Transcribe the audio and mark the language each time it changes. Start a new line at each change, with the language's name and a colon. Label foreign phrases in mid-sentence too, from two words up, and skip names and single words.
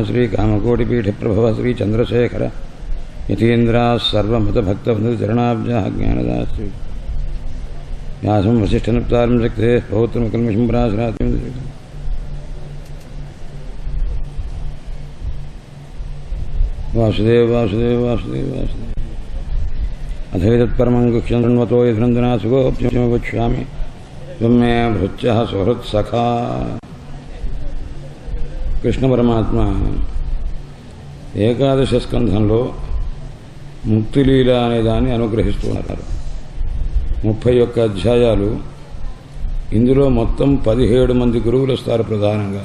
Sanskrit: श्रीकामकोटिपीठप्रभवः श्रीचन्द्रशेखर यतीन्द्राः सर्वमतभक्तवृन्दचरणाब्जाः ज्ञानदाश्री व्यासं वसिष्ठनप्तारं शक्तेः पौत्रमकल्मषं पराशरातिं वासुदेव वासुदेव वासुदेव वासुदेव अथैतत्परमं गुह्यं शृण्वतो यद्नन्दना सुगोप्यमवक्ष्यामि त्वं मे भृत्यः सुहृत्सखा।
Telugu: కృష్ణ పరమాత్మ ఏకాదశ స్కంధంలో ముక్తిలీల అనే దాన్ని అనుగ్రహిస్తున్నారు. 31 అధ్యాయాలు. ఇందులో మొత్తం 17 మంది గురువులు వస్తారు ప్రధానంగా.